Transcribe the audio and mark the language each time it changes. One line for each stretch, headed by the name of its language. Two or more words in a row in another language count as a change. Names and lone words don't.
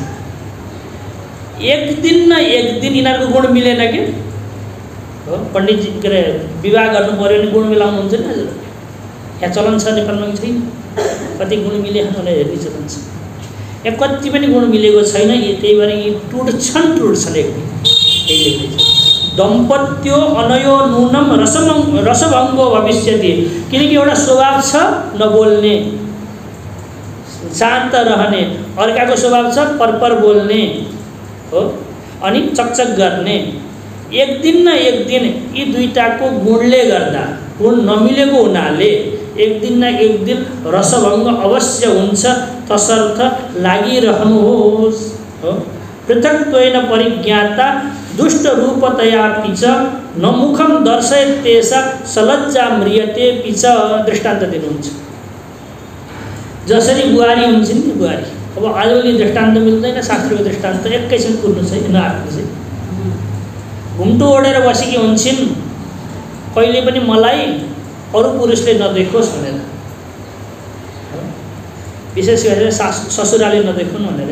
Nepali: एक दिन न एक दिन यिनीहरूको गुण मिलेन कि हो। पण्डितजी के अरे विवाह गर्नु पऱ्यो भने गुण मिलाउनुहुन्छ नि हजुर, यहाँ चलन छ, नेपालमा छैन। कति गुण मिले भनेर हेर्ने चलन छ, यहाँ कति पनि गुण मिलेको छैन। त्यही भएर यी टुट्छन् एक दिन। यही लेख्दैछ,
Sanskrit: दम्पत्यो अनयो नूनम रसभङ्गो भविष्यति।
Nepali: किनकि एउटा स्वभाव छ नबोल्ने, शान्त रहने, अर्काको स्वभाव छ परपर बोल्ने हो, अनि चकचक गर्ने। एक दिन न एक दिन यी दुईटाको गुणले गर्दा, गुण नमिलेको हुनाले एक दिन न एक दिन रसभङ्ग अवश्य हुन्छ। तसर्थ लागिरहनुहोस् हो।
Sanskrit: पृथक्त्वेन परिज्ञाता दुष्टरूपतयापि च न मुखं दर्शयेत् तेषां सलज्जा म्रियते पिच।
Nepali: दृष्टान्त दिनुहुन्छ। जसरी बुहारी हुन्छन् नि, बुहारी अब आजभोलि दृष्टान्त मिल्दैन, शास्त्रको दृष्टान्त एकैछिन कुर्नु चाहिँ नआएको चाहिँ घुम्टो ओढेर बसेकी हुन्छन्, कहिले पनि मलाई अरू पुरुषले नदेखोस् भनेर, विशेष गरेर ससुराले नदेखुन् भनेर।